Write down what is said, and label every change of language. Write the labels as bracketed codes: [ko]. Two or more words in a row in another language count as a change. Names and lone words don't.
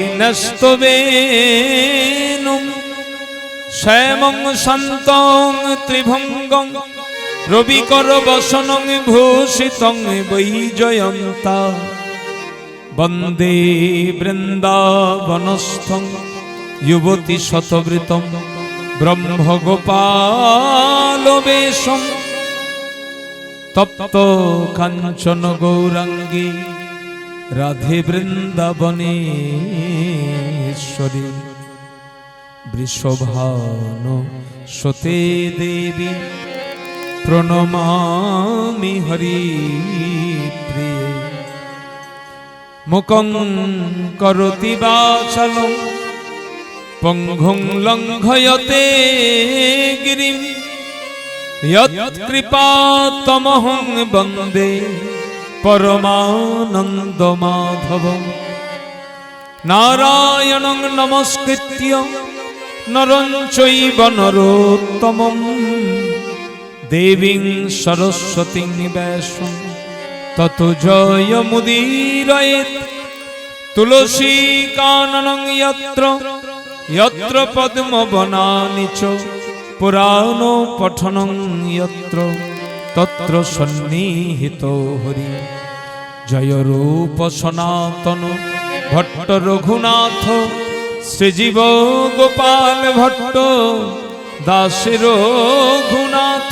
[sa] নস্তবেনুম শ্যামং শান্তং ত্রিভঙ্গং রবিকর বসনং ভূষিতং বৈজয়ন্তা বন্দে বৃন্দাবনস্থং যুবতী শতবৃতম ব্রহ্মগোপাল বেশম তপ্ত কাঞ্চন গৌরাঙ্গী রাধে বৃন্দাবনেশ্বরী বৃষভানু সতে দেবী প্রণমামি হরিপ্রিয়ে। মুকং করোতি বাচালং পঙ্গুং লঙ্ঘয়তে গিরিম যৎকৃপাতমহং বন্দে পরমানন্দ মাধবম। নারায়ণং নমস্কৃত্য নরং চৈব নরোত্তমং দেবীং সরস্বতীং ব্যাসং ততো জয়মুদীরয়েৎ। তুলসী কাননং যত্র যত্র পদ্মবনানি চ পুরাণো পঠনং যত্র তত্র সন্নিহিতো হরি। [bn] জয় রূপ সনাতন ভট্ট রঘুনাথ শ্রীজীব গোপাল ভট্ট দাসের রঘুনাথ।